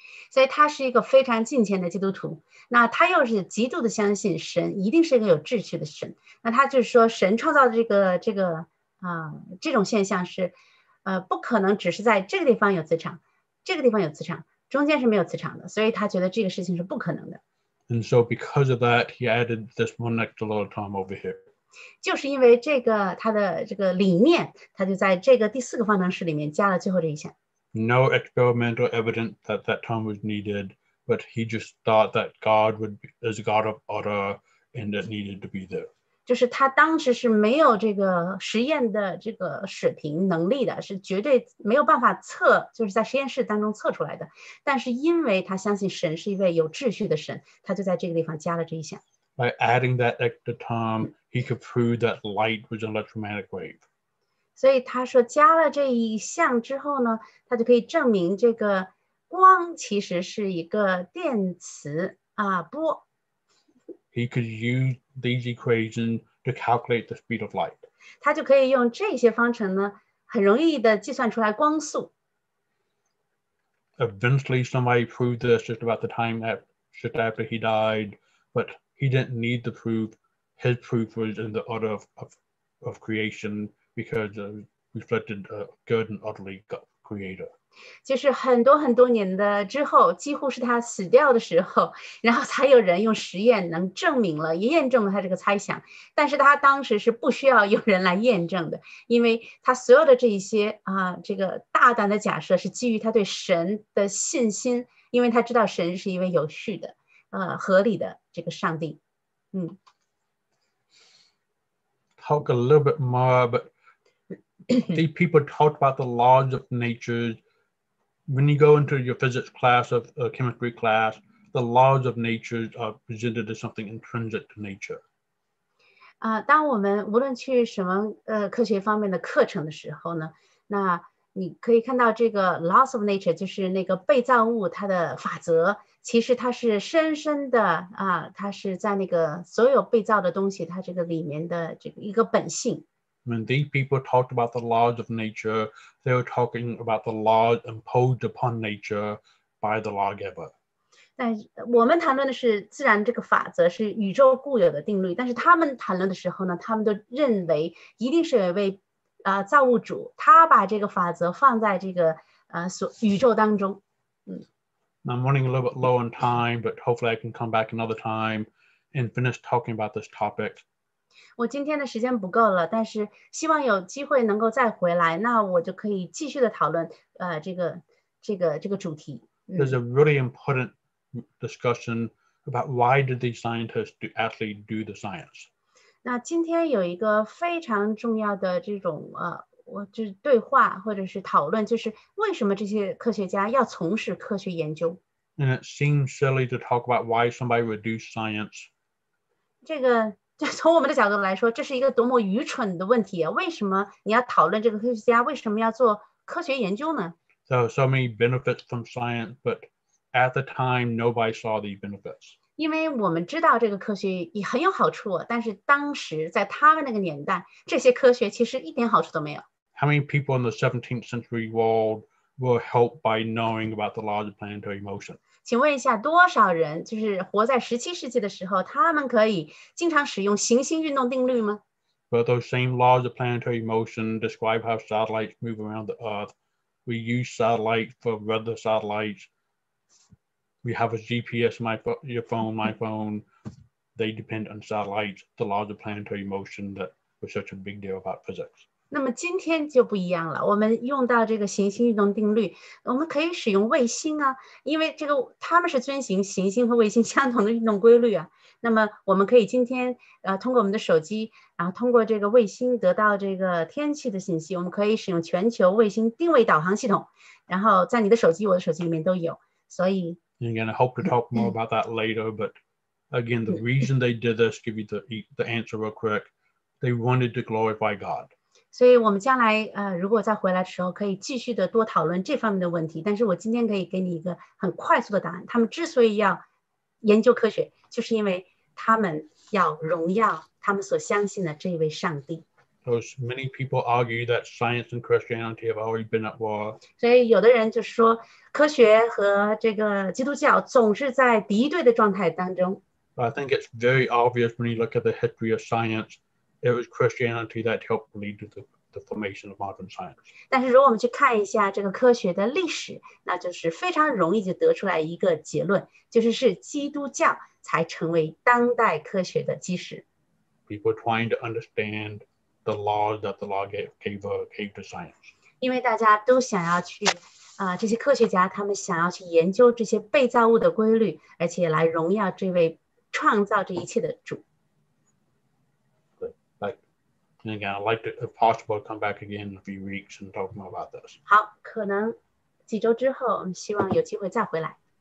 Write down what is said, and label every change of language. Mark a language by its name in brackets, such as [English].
[Chinese] 所以他是一个非常敬虔的基督徒，那他又是极度的相信神一定是一个有秩序的神。那他就是说，神创造的这种现象是不可能只是在这个地方有磁场，这个地方有磁场，中间是没有磁场的，所以他觉得这个事情是不可能的。 [English] And so because of that, he added this one extra little term over here. [Chinese] 就是因为这个他的这个理念，他就在这个第4个方程式里面加了最后这一项。 [English] No experimental evidence that term was needed, but he just thought that God is a God of order and it needed to be there. [Chinese] 就是他当时是没有这个实验的这个水平能力的，是绝对没有办法测，就是在实验室当中测出来的。但是因为他相信神是一位有秩序的神，他就在这个地方加了这一项。 [English] By adding that extra term, he could prove that light was an electromagnetic wave. [Chinese] 所以他说加了这一项之后呢，他就可以证明这个光其实是一个电磁波。 [English] He could use these equations to calculate the speed of light. [Chinese] 他就可以用这些方程呢，很容易的计算出来光速。 [English] Eventually, somebody proved this just about the time just after he died, but he didn't need the proof. His proof was in the order of creation because it reflected a good and utterly God creator. [Chinese] 就是很多年的之后，几乎是他死掉的时候，然后才有人用实验能证明了，也验证了他这个猜想。但是他当时是不需要有人来验证的，因为他所有的这一些这个大胆的假设是基于他对神的信心，因为他知道神是一位有序的、合理的这个上帝。 [English] Talk a little bit more, but these people talked about the laws of nature. When you go into your physics class or chemistry class, the laws of nature are presented as something intrinsic to nature. [Chinese] 当我们无论去什么科学方面的课程的时候呢，那你可以看到这个 [English] laws of nature [Chinese] 就是那个被造物它的法则，其实它是深深的它是在那个所有被造的东西它这个里面的这个一个本性。 [English] When these people talked about the laws of nature, they were talking about the laws imposed upon nature by the lawgiver. [Chinese] 但我们谈论的是自然这个法则是宇宙固有的定律，但是他们谈论的时候呢，他们都认为一定是有一位造物主，他把这个法则放在这个宇宙当中。 [English] I'm running a little bit low on time, but hopefully I can come back another time and finish talking about this topic. [Chinese] 我今天的时间不够了，但是希望有机会能够再回来，那我就可以继续的讨论这个主题。 [English] There's a really important discussion about why did these scientists actually do the science. [Chinese] 那今天有一个非常重要的这种就是对话或者是讨论，就是为什么这些科学家要从事科学研究。 [English] And it seems silly to talk about why somebody would do science. [Chinese] 这个就从我们的角度来说，这是一个多么愚蠢的问题啊！为什么你要讨论这个科学家为什么要做科学研究呢？ [English] So many benefits from science, but at the time, nobody saw these benefits. [Chinese] 因为我们知道这个科学也很有好处，但是当时在他们那个年代，这些科学其实一点好处都没有。 [English] How many people in the 17th century world were helped by knowing about the laws of planetary motion? [Chinese] 请问一下，多少人就是活在17世纪的时候，他们可以经常使用行星运动定律吗？ [English] But those same laws of planetary motion describe how satellites move around the Earth. We use satellites for weather satellites. we have a GPS, your phone, my phone. They depend on satellites, the laws of planetary motion that was such a big deal about physics. [Chinese] 那么今天就不一样了，我们用到这个行星运动定律，我们可以使用卫星啊，因为这个他们是遵循行星和卫星相同的运动规律啊。那么我们可以今天通过我们的手机，然后通过这个卫星得到这个天气的信息，我们可以使用全球卫星定位导航系统，然后在你的手机、我的手机里面都有。所以 [English] Again, I hope to talk more about that later, but again, the reason they did this, give you the answer real quick, they wanted to glorify God. [Chinese] 所以我们将来如果再回来的时候，可以继续的多讨论这方面的问题。但是我今天可以给你一个很快速的答案。他们之所以要研究科学，就是因为他们要荣耀他们所相信的这一位上帝。 [English] Because many people argue that science and Christianity have already been at war. [Chinese] 所以有的人就说，科学和这个基督教总是在敌对的状态当中。 [English] But I think it's very obvious when you look at the history of science. It was Christianity that helped lead to the formation of modern science. [Chinese] 但是如果我们去看一下这个科学的历史，那就是非常容易就得出来一个结论，就是基督教才成为当代科学的基石。 [English] People trying to understand the laws that the law gave to science. [Chinese] 因为大家都想要去这些科学家他们想要去研究这些被造物的规律，而且来荣耀这位创造这一切的主。 [English] And again, I'd like to, if possible, come back again in a few weeks and talk more about this. [Chinese] 好，可能几周之后，希望有机会再回来。